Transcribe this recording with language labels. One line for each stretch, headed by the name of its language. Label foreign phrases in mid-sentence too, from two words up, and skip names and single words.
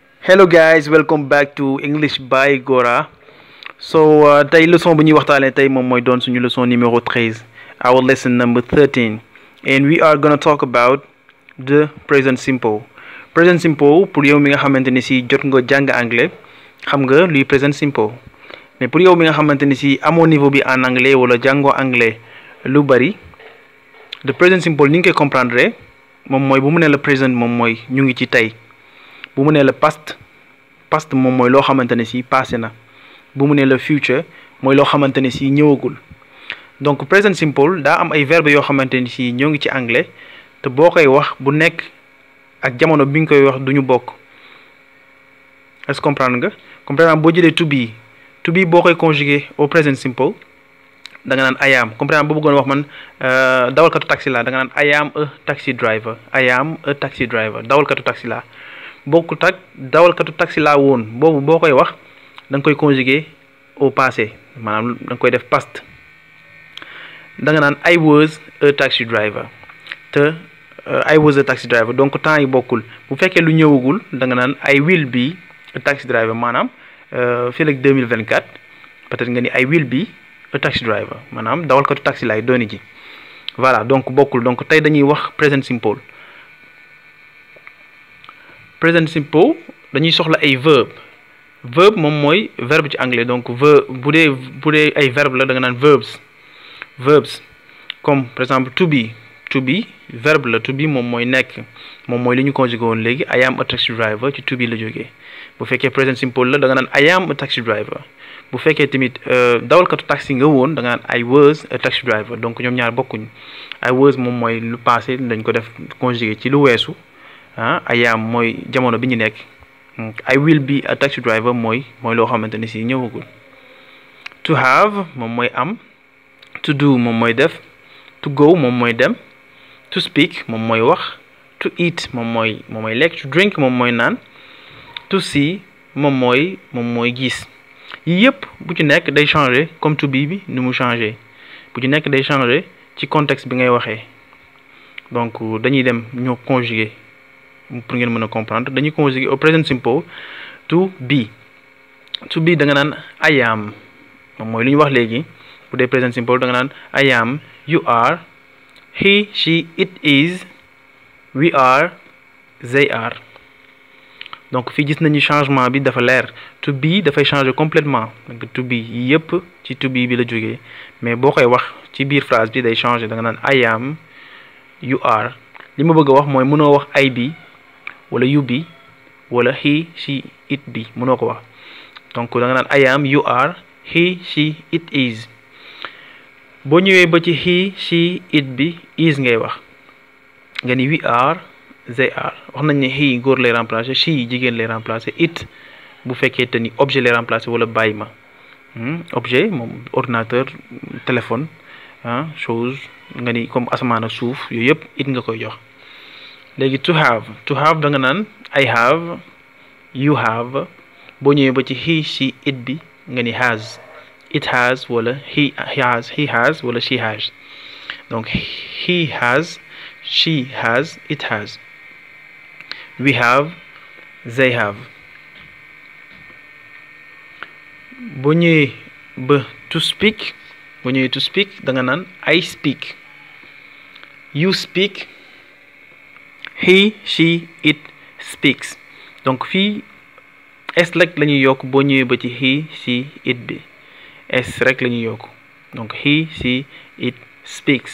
English: Hello guys, welcome back to English by Gora.
Wolof: So tey leçon bu ñuy waxtaanee tey moom mooy doon suñu
French: leçon numéro 13,
English: our lesson number 13, and we are gonna talk about the present simple. Present simple
Wolof: pour yow mi nga xamante ni si jot nga jàng anglais xam nga luy
English: present simple,
French: mais pour
Wolof: yow mi nga xamante ni si amoo niveau bi
French: en anglais
Wolof: wala jàngoo anglais lu bari,
English: the present simple
Wolof: ni nga koy comprendre moom mooy bu mu ne la present moom mooy ñu ngi ci tey. bu mu nee la past moom mooy loo xamante ne si passé na. bu mu nee la future mooy loo xamante ne si ñëwagul. donc
English: present simple
Wolof: daa am ay verbes yoo xamante ni si ñoo ngi ci anglais te boo koy wax bu nekk ak jamono bi nga koy wax duñu bokk.
French: est-ce que comprendre
Wolof: nga
French: comme par exemple
Wolof: boo jëlee
English: to be
Wolof: boo koy
French: conjuguer au
English: present simple
Wolof: da nga naan I am
French: comme par exemple
Wolof: boo bëggoon wax man dawalkatu taxi la da nga naan
English: I am a taxi driver. I am a taxi driver
Wolof: dawalkatu taxi la. bokkut ak dawalkatu taxi laa woon boobu boo koy wax da nga koy conjuguer
French: au passé
Wolof: maanaam da nga koy def past da nga naan
English: I was a taxi driver
Wolof: te I was a taxi driver donc temps yi bokkul. bu fekkee lu ñëwagul da nga naan
English: I will be a taxi driver
Wolof: maanaam fii ak 2024 peut-être nga ni
English: I will be a taxi driver
Wolof: maanaam dawalkatu taxi laay dooni ji. voilà donc bokkul donc tey dañuy wax
English: present simple. present simple
Wolof: dañuy soxla ay verbe moom mooy verbe ci anglais donc bu dee ay verbe la da nga naan verbs
French: comme par exemple
English: to be
Wolof: verbe la
English: to be
Wolof: moom mooy nekk moom mooy li ñu conjugué woon léegi
English: I am a taxi driver
Wolof: ci
English: to be
Wolof: la jógee. bu fekkee
English: present simple
Wolof: la da nga naan
English: I am a taxi driver.
Wolof: bu fekkee tamit dawalkatu taxi nga woon da nga naan
English: I was a taxi driver
Wolof: donc ñoom ñaar bokkuñ.
English: I was
Wolof: moom mooy lu passé dañ ko def conjugué ci lu weesu.
English: I am
Wolof: mooy jamono bi ñu nekk.
English: I will be a taxi driver
Wolof: mooy loo xamante ni si ñëwagul.
English: to have
Wolof: moom mooy am.
English: to do
Wolof: moom mooy def.
English: to go
Wolof: moom mooy dem.
English: to speak
Wolof: moom mooy wax.
English: to eat
Wolof: moom mooy lekk.
English: to drink
Wolof: moom mooy naan.
English: to see
Wolof: moom mooy gis. yii yëpp bu ci nekk day changer comme
English: to be
Wolof: bi ni mu changer bu ci nekk day changer ci contexte bi ngay waxee donc dañuy dem ñoo conjuguer. pour ngeen mën a comprendre dañuy
French: conjuguer au
English: present simple to be
Wolof: da nga naan
English: I am
Wolof: moom mooy lu ñu wax léegi bu dee
English: present simple
Wolof: da nga naan
English: I am, you are, he, she, it is, we are, they are.
Wolof: donc fii gis nañu changement bi dafa leer
English: to be
Wolof: dafay changer complètement donc
English: to be
Wolof: yëpp ci
English: to be
Wolof: bi la jógee mais boo koy wax ci biir phrase bi day changer da nga naan
English: I am, you are.
Wolof: li ma bëgg a wax mooy mënoo wax
English: I be
Wolof: wala
English: you be
Wolof: wala
English: he, she, it be
Wolof: mënoo ko wax donc da nga naan
English: I am, you are, he, she, it is.
Wolof: boo ñëwee ba ci
English: he, she, it be, is
Wolof: ngay wax nga ni
English: we are, they are.
Wolof: wax nañ ne he góor lay remplacer she jigéen lay remplacer it bu fekkee te ni objet lay remplacer wala bàyyi ma objet moom
French: ordinateur téléphone chose
Wolof: nga ni comme asamaan ak suuf yooyu yëpp it nga koy jox. léegi
English: to have
Wolof: da nga naan
English: I have, you have.
Wolof: boo ñëwee ba ci
English: he, she, it
Wolof: bi nga ni
English: has, it has
Wolof: wala
English: he has
Wolof: wala
English: she has. donc he has, she has, it has. we have, they have.
Wolof: boo ñëwee ba
English: to speak
Wolof: da nga naan
English: I speak, you speak, he, she, it speaks.
Wolof: donc fii s rek la ñuy yokk boo ñëwee ba ci
English: he, she, it
Wolof: bi s rek la ñuy yokk donc
English: he, she, it speaks.